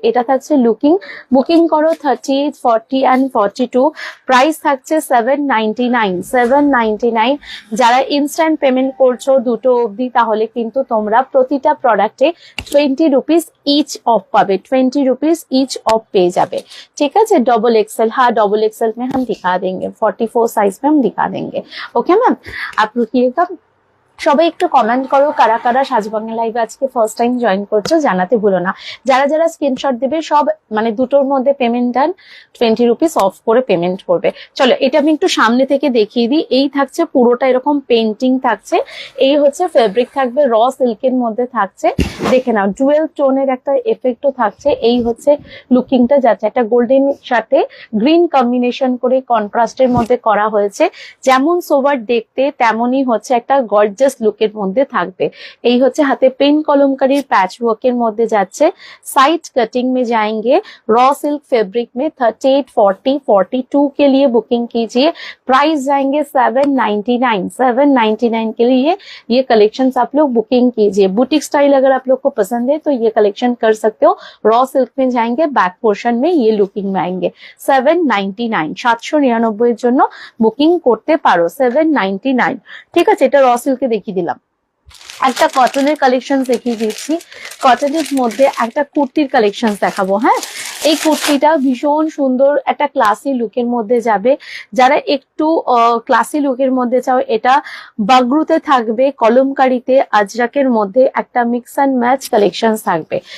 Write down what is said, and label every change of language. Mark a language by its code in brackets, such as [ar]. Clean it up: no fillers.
[bn] এটা থাকছে looking. Booking করো 30, 40 and 42। প্রাইস থাকছে 799 799। যারা ইনস্ট্যান্ট পেমেন্ট করছো দুটো অবধি, তাহলে কিন্তু তোমরা প্রতিটা প্রোডাক্টে 20 रुपीज ইচ অফ পাবে, 20 रुपीज ইচ অফ পেয়ে যাবে। ঠিক আছে, [hi] डबल एक्सएल, हाँ डबल एक्सएल में हम दिखा देंगे, 44 साइज में हम दिखा देंगे। ओके मैम, आप रुकिएगा। [bn] সবাই একটু কমেন্ট করো কারা কারা সাজবাংলা লাইভে আজকে ফার্স্ট টাইম জয়েন করছো, জানাতে ভুলো না। যারা যারা স্ক্রিনশট দেবে সব মানে দুটোর মধ্যে পেমেন্ট ডান, 20 रुपीज অফ করে পেমেন্ট করবে। চলো এটা আমি একটু সামনে থেকে দেখিয়ে দিই। এই থাকছে পুরোটা এরকম পেন্টিং থাকছে, এই হচ্ছে ফেব্রিক থাকবে র সিল্কের মধ্যে থাকছে। দেখে নাও ডুয়েল টোনের একটা এফেক্টও থাকছে। এই হচ্ছে লুকিংটা যাচ্ছে, একটা গোল্ডেন সাথে গ্রিন কম্বিনেশন করে কন্ট্রাস্টের মধ্যে করা হয়েছে। যেমন সোবার দেখতে তেমনই হচ্ছে একটা গর্জিয়াস লুকের মধ্যে থাকবে। এই হচ্ছে হাতে পেন কলমকারীর প্যাচ ওয়ার্কের মধ্যে যাচ্ছে। [hi] साइड कटिंग में जाएंगे, रॉ सिल्क फैब्रिक में 38, 40, 42 के लिए बुकिंग कीजिए। प्राइस जाएंगे 799 799 के लिए ये कलेक्शन आप लोग बुकिंग कीजिए। बुटीक स्टाइल अगर आप लोग को पसंद है तो ये कलेक्शन कर सकते हो। रॉ सिल्क में जाएंगे, बैक पोर्शन में ये लुकिंग में आएंगे 799 799 [bn] এর জন্য বুকিং করতে পারো 799। ঠিক আছে, এটা র সিল্কে দেখিয়ে দিলাম। একটা কটনের কালেকশন দেখিয়ে দিচ্ছি। কটনের মধ্যে একটা কুর্তির কালেকশন দেখাবো। হ্যাঁ, এই কুর্তিটা ভীষণ সুন্দর একটা ক্লাসি লুকের মধ্যে যাবে। যারা একটু ক্লাসি লুকের মধ্যে চাও, এটা বাগরুতে থাকবে, কলমকারিতে আজরাকের মধ্যে একটা মিক্স অ্যান্ড ম্যাচ কালেকশন থাকবে।